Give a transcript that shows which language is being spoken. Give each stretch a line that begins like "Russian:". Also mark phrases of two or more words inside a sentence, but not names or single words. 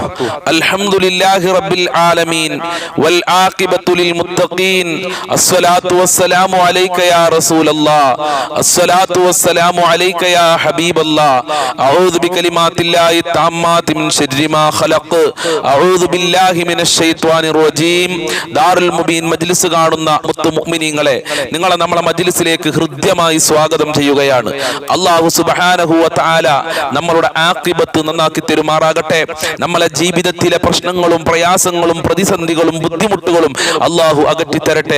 Arabic: الحمد لله رب العالمين والعاقبة للمتقين. الصلاة والسلام عليك يا رسول الله. الصلاة والسلام عليك يا حبيب الله. أعوذ بكلمات الله التامات من شر ما خلق. أعوذ بالله من الشيطان الرجيم.
Malayalam: ദാറുൽ മുബീൻ മജ്ലിസ് കാണുന്ന മുത്തു മുഅ്മിനീങ്ങളെ, നിങ്ങളെ നമ്മളെ മജ്ലിസിലേക്ക് ഹൃദ്യമായി സ്വാഗതം ചെയ്യുകയാണ്.
Arabic: الله سبحانه وتعالى
Malayalam: നമ്മളുടെ ആഖിബത്ത് നന്നാക്കി തരുമാറാകട്ടെ. നമ്മളെ ജീവിതത്തിലെ പ്രശ്നങ്ങളും പ്രയാസങ്ങളും പ്രതിസന്ധികളും ബുദ്ധിമുട്ടുകളും അല്ലാഹു അകറ്റി തരട്ടെ.